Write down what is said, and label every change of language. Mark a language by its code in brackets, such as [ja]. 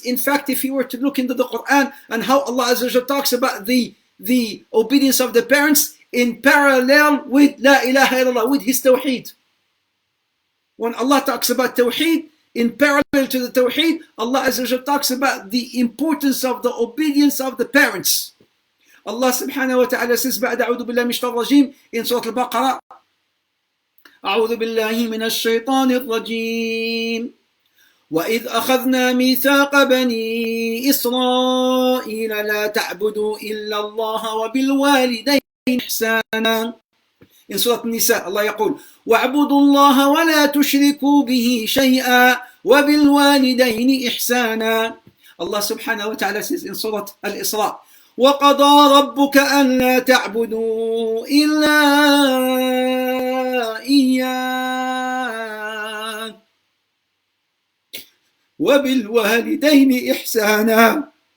[en] In fact, if you were to look into the Quran and how Allah Azza wa Jalla talks about the obedience of the parents in parallel with La ilaha illallah, with his tawheed. When Allah talks about tawheed, in parallel to the tawheed, Allah Azza wa Jalla talks about the importance of the obedience of the parents. Allah subhanahu wa ta'ala says, [ar] بعد أعوذ بالله من الشيطان الرجيم [en] in Surah Al-Baqarah, [ar] أعوذ بالله من الشيطان الرجيم وإذ أخذنا ميثاق بني إسرائيل لا تعبدوا إلا الله وبالوالدين إحسانا [en] In Surah An-Nisa, Allah [ar] يقول وَاعْبُدُوا اللَّهَ وَلَا تُشْرِكُوا بِهِ شَيْئًا وَبِالْوَالِدَيْنِ إِحْسَانًا. [en] Allah subhanahu wa ta'ala says in Surah Al-Isra [ar] وَقَضَى رَبُّكَ أَلَّا تَعْبُدُوا إِلَّا إِيَّاهُ وَبِالْوَالِدَيْنِ إِحْسَانًا.